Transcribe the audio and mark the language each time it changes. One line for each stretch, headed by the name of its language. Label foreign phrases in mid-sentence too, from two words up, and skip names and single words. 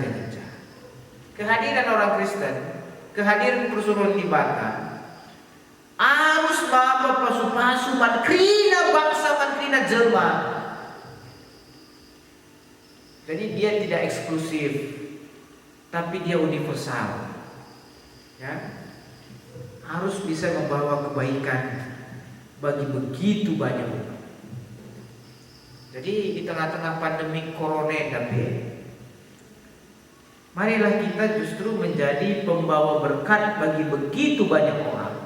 Indonesian: Kehadiran orang Kristen, kehadiran pesuruhan di bata harus bawa
Batak Karo: pasu-pasu mankrina bangsa, mankrina jelma.
Indonesian: Jadi dia tidak eksklusif, tapi dia universal. Ya, harus bisa membawa kebaikan bagi begitu banyak orang. Jadi di tengah-tengah pandemi corona marilah kita justru menjadi pembawa berkat bagi begitu banyak orang.